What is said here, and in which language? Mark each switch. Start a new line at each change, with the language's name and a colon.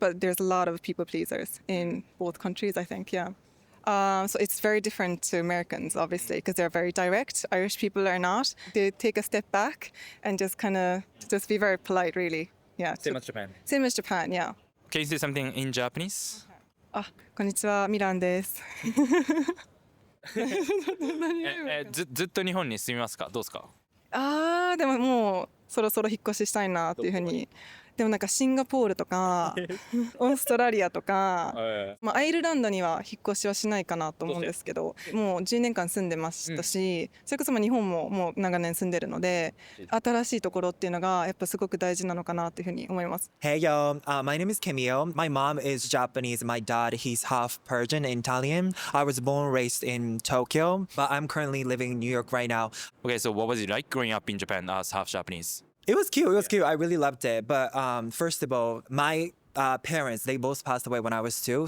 English: But there's a lot of people pleasers in both countries, I think. Yeah. So it's very different to Americans, obviously, because they're very direct. Irish people are not. They take a step back and just kind of just be very polite, really. Yeah. Same as Japan. Same as Japan, yeah. Can you say something in Japanese?
Japanese: あ、こんにちは、ミランです。ずっと日本に住みますか？どうですか？でももうそろそろ引っ越ししたいなっていうふうに。でもなんかシンガポールとかオーストラリアとか、アイルランドには引っ越しはしないかなと思うんですけど、もう10年間住んでましたし、それこそ日本ももう長年住んでるので、新しいところっていうのがやっぱすごく大事なのかなっていうふうに思います。
English: Hey yo, my name is Kimio. My mom is Japanese. My dad, he's half Persian and Italian. I was born and raised in Tokyo, but I'm currently living in New York right now. Okay, so what was it like growing up in Japan as half Japanese? It was cute. It was cute. I really loved it. But first of all, my parents, they both passed away when I was 2.